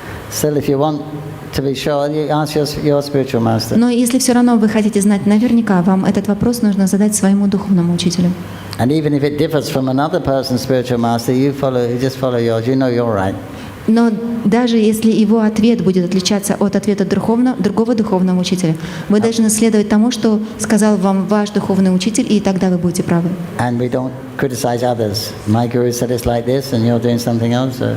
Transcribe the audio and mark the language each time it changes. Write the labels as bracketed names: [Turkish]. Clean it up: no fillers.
[English] Still, if you want to be sure, you ask your spiritual master. [Russian] Но если все равно вы хотите знать наверняка, вам этот вопрос нужно задать своему духовному учителю. [English] And even if it differs from another person's spiritual master, you just follow yours. You know you're right. [Russian] Но даже если его ответ будет отличаться от ответа другого духовного учителя, вы должны следовать тому, что сказал вам ваш духовный учитель, и тогда вы будете правы. [English] And we don't criticize others. My guru said it's like this, and you're doing something else.